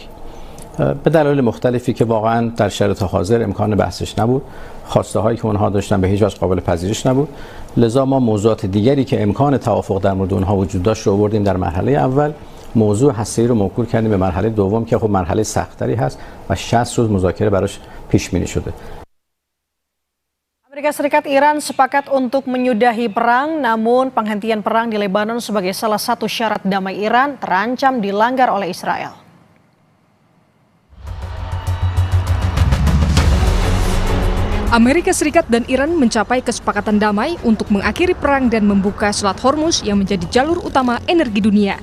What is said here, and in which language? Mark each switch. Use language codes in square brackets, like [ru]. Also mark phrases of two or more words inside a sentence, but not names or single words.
[fa] به دلایل مختلفی که واقعا در شرایط حاضر امکان بحثش نبود، خواسته هایی که اونها داشتن به هیچ وجه قابل پذیرش نبود، لذا ما موضوعات دیگری که امکان توافق در مورد اونها وجود داشت رو آوردیم در مرحله اول. موضوع هسته‌ای رو موکول کردیم به مرحله دوم که خب مرحله سخت‌تری هست و 60 روز مذاکره براش پیش بینی شده. [id] Amerika Serikat Iran sepakat untuk menyudahi perang, namun penghentian perang di Lebanon sebagai salah satu syarat damai Iran terancam dilanggar oleh Israel. Amerika Serikat dan Iran mencapai kesepakatan damai untuk mengakhiri perang dan membuka Selat Hormuz yang menjadi jalur utama energi dunia.